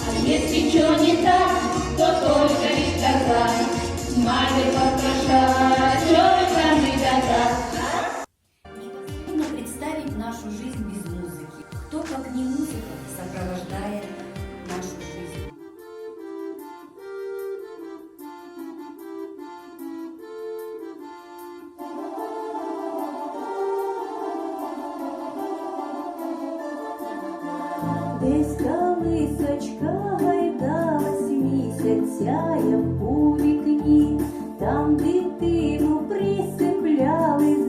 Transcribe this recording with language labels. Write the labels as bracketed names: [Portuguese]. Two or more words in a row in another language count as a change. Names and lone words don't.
[Russian] Если что не так, то только лишь сказать. Матерь вопрошает, что вы самый доказ. Невозможно представить нашу жизнь без музыки. Кто, как не музыка, сопровождает нашу жизнь. [Ukrainian] Десь колисочка гайдалась, місяць сяяв у вікні, там дитину присипляли з